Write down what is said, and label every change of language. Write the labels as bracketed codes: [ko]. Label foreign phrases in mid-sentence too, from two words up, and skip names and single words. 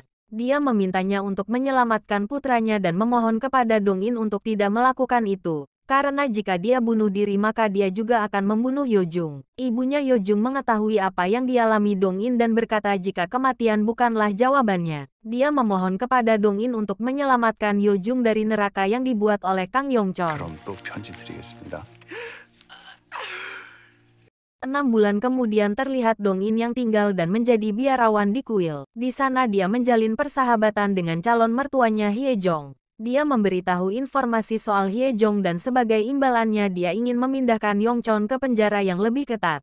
[id] Dia memintanya untuk menyelamatkan putranya dan memohon kepada Dong-in untuk tidak melakukan itu. Karena jika dia bunuh diri maka dia juga akan membunuh Yo-jung. Ibunya Yo-jung mengetahui apa yang dialami Dong-in dan berkata jika kematian bukanlah jawabannya. Dia memohon kepada Dong-in untuk menyelamatkan Yo-jung dari neraka yang dibuat oleh Kang Yong-chol. [ko] 그럼 또 편지 드리겠습니다. [id] 6 bulan kemudian terlihat Dong-in yang tinggal dan menjadi biarawan di kuil. Di sana dia menjalin persahabatan dengan calon mertuanya Hye-jong. Dia memberitahu informasi soal Hye-jong dan sebagai imbalannya dia ingin memindahkan Yong-chon ke penjara yang lebih ketat.